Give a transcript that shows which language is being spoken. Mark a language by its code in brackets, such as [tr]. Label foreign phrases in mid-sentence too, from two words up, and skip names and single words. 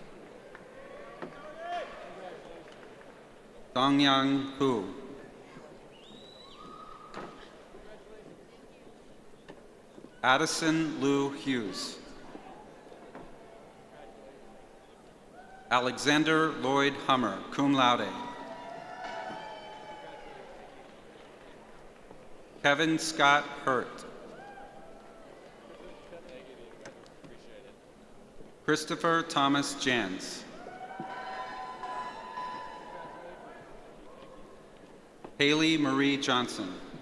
[en] Dongyang Hu. Addison Lou Hughes. Alexander Lloyd Hummer, [la] cum laude. [en] Kevin Scott Hurt. Christopher Thomas Jans. Haley Marie Johnson.